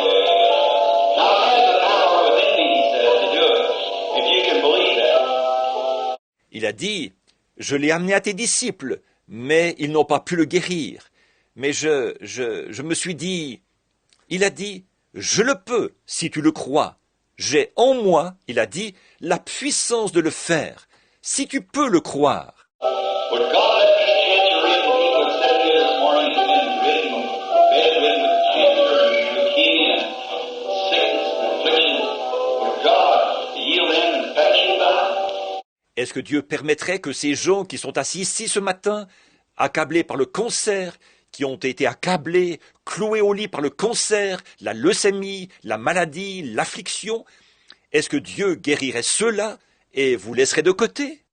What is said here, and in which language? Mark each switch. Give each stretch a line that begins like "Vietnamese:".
English: Now I have the power within me, he said, to do it, if you can believe that.
French: Il a dit, « Je l'ai amené à tes disciples, mais ils n'ont pas pu le guérir. Mais je me suis dit... » Il a dit, « Je le peux, si tu le crois. J'ai en moi, il a dit, la puissance de le faire, si tu peux le croire. »
English: Would God let these cancer-ridden people that sat here this morning has been bedridden with cancer and leukemia and sickness and affliction, would God heal them and pass you by?
French: Est-ce que Dieu permettrait que ces gens qui sont assis ici ce matin, accablés par le cancer, qui ont été accablés, cloués au lit par le cancer, la leucémie, la maladie, l'affliction, est-ce que Dieu guérirait ceux-là et vous laisserait de côté?